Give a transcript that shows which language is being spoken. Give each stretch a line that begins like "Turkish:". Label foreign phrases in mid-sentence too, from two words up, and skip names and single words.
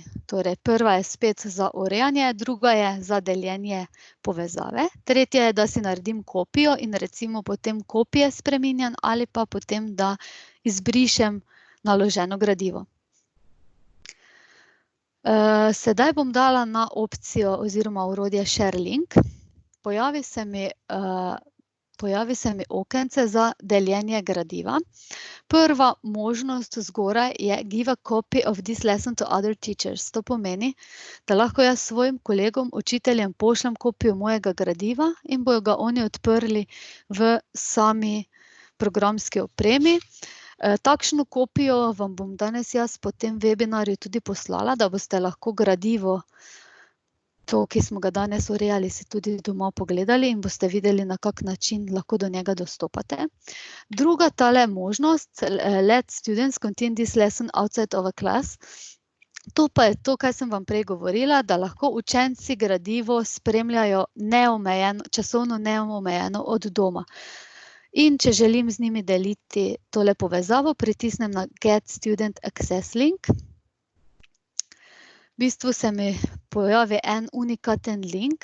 Slovenian: Torej, prva je spet za urejanje, druga je za deljenje povezave, tretja je, da si naredim kopijo in recimo potem kopije spreminjam ali pa potem, da izbrišem naloženo gradivo. Sedaj bom dala na opcijo oziroma orodje
English: Share link.
Slovenian: Pojavi se mi okence za deljenje gradiva. Prva možnost zgoraj je
English: Give a copy of this lesson to other teachers.
Slovenian: To pomeni, da lahko jaz svojim kolegom, učiteljem pošljem kopijo mojega gradiva in bojo ga oni odprli v sami programski opremi. Takšno kopijo vam bom danes jaz po tem webinarju tudi poslala, da boste lahko gradivo, to, ki smo ga danes urejali, si tudi doma pogledali in boste videli, na kak način lahko do njega dostopate. Druga tale možnost,
English: Let students continue this lesson outside of a class.
Slovenian: To pa je to, kar sem vam prej govorila, da lahko učenci gradivo spremljajo časovno neomejeno od doma. In če želim z njimi deliti tole povezavo, pritisnem na
English: Get Student Access link.
Slovenian: V bistvu se mi pojavi en unikaten link.